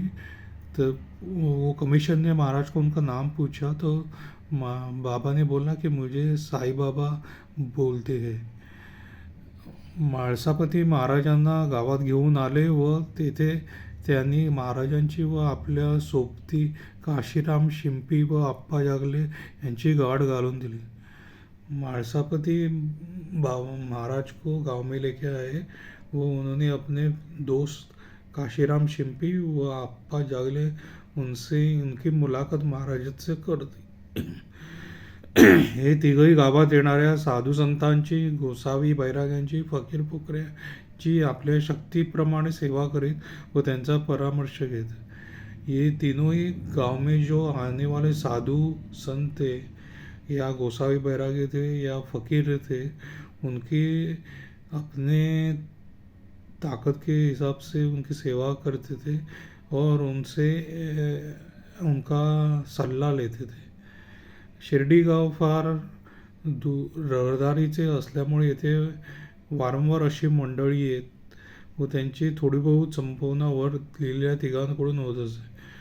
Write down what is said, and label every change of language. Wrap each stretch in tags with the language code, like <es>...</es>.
<hi>तो वो कमीशन ने महाराज को उनका नाम पूछा तो बाबा ने बोला कि मुझे साई बाबा बोलते हैं.</hi> <mr>म्हाळसापती महाराजांना गावात घेऊन आले व तेथे त्यांनी महाराजांची व आपल्या सोबती काशीराम शिंपी व आप्पा जागले यांची गाठ घालून दिली.</mr> <hi>म्हाळसापती महाराज को गांव में लेके आए वो उन्होंने अपने दोस्त काशीराम शिंपी व आप्पा जागले उनसे उनकी मुलाकात महाराज से कर दी.</hi> <mr>हे तिघही गावात येणाऱ्या साधू संतांची, गोसावी बैराग्यांची, फकीर फुकऱ्यांची आपल्या शक्तीप्रमाणे सेवा करीत व त्यांचा परामर्श घेत.</mr> <hi>ये तीनों ही गांव में जो आने वाले साधु संत थे या गोसावी बैरागी थे या फकीर थे, उनकी अपने ताकत के हिसाब से उनकी सेवा करते थे और उनसे उनका सल्ला लेते थे.</hi> <mr>शिर्डी गाव फार रहदारीचे असल्यामुळे येथे वारंवार अशी मंडळी येत व त्यांची थोडी बहुत संभावना वर लिहिलेल्या तिघांकडून होत असे.</mr>